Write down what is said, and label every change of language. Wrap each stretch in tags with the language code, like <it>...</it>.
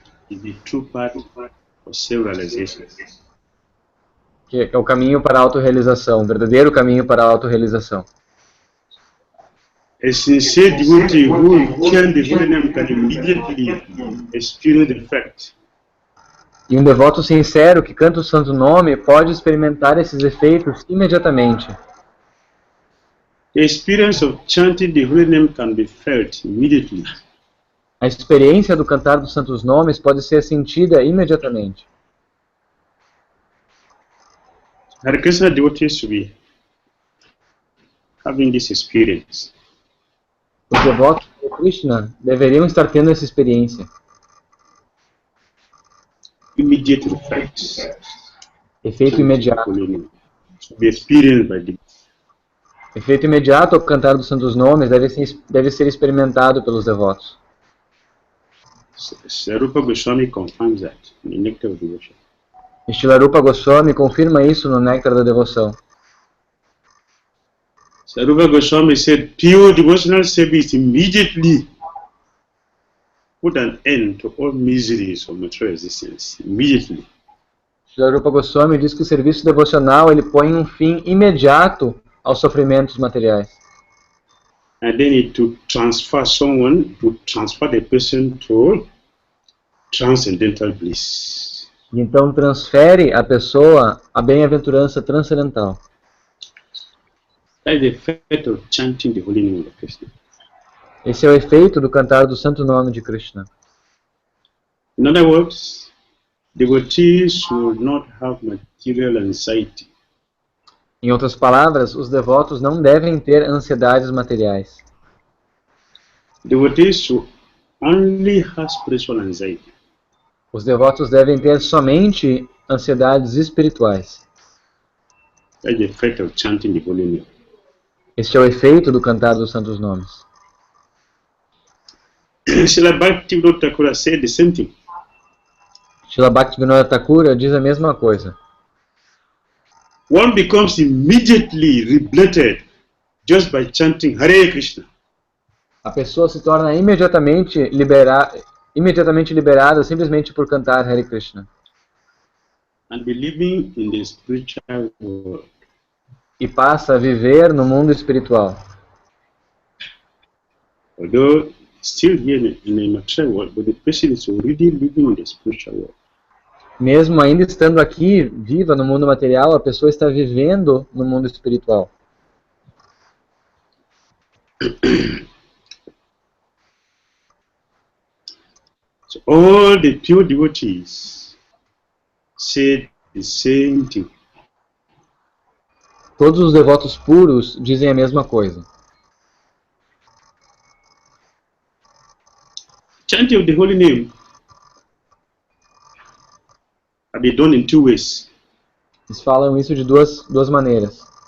<en>is the true path of self-realization.</en> <pt>Que é o caminho para a autorrealização, o verdadeiro caminho para a autorrealização.</pt> <en>A sincere devotee who chant the holy name can immediately experience the effect.</en> <pt>E um devoto sincero que canta o santo nome pode experimentar esses efeitos imediatamente.</pt> <en>The experience of chanting the holy name can be felt immediately.</en> <pt>A experiência do cantar dos santos nomes pode ser sentida imediatamente.</pt> <en>Hare Krishna devotees should be having this experience.</en> <pt>Os devotos de Krishna deveriam estar tendo essa experiência.</pt> <en>Immediate effects.</en> <pt>Efeito imediato.</pt> <en>To be experienced by the</en> <pt>Efeito imediato ao cantar dos santos nomes deve ser experimentado pelos devotos.</pt> <en>Sarupa Goswami confirms that in the Nectar of Devotion.</en> <pt>Shrilarupa Goswami confirma isso no Néctar da Devoção.</pt> <en>Sarupa Goswami said, pure devotional service immediately put an end to all miseries of material existence. Immediately.</en> <pt>Shrilarupa Goswami diz que o serviço devocional ele põe um fim imediato aos sofrimentos materiais.</pt> <en>And then it to transfer the person to transcendental bliss.</en> <pt>E então transfere a pessoa à bem-aventurança transcendental.</pt> <en>That is the effect of chanting the holy name of Krishna.</en> <pt>Esse é o efeito do cantar do santo nome de Krishna.</pt> <en>In other words, devotees should not have material anxiety.</en> <pt>Em outras palavras, os devotos não devem ter ansiedades materiais.</pt> <en>Devotees should only have spiritual anxiety.</en> <pt>Os devotos devem ter somente ansiedades espirituais.</pt> <en>That is the effect of chanting the holy name.</en> <pt>Este é o efeito do cantar dos santos nomes.</pt> <en>Srila Bhakti Dhira Damodara said the same thing.</en> <pt>Srila Bhaktivinoda Thakura diz a mesma coisa.</pt> <en>One becomes immediately reblated just by chanting Hare Krishna.</en> <pt>A pessoa se torna imediatamente liberada simplesmente por cantar Hare Krishna.</pt> <en>And be living in the spiritual world.</en> <pt>E passa a viver no mundo espiritual.</pt> <en>Although still here in the material world, but the person is already living in the spiritual world.</en> <pt>Mesmo ainda estando aqui, viva no mundo material, a pessoa está vivendo no mundo espiritual.</pt> <en>So all the pure devotees said the same thing.</en> <pt>Todos os devotos puros dizem a mesma coisa.</pt> <en>Chanting of the holy name can be done in two ways.</en> <pt>Eles falam isso de duas maneiras.</pt>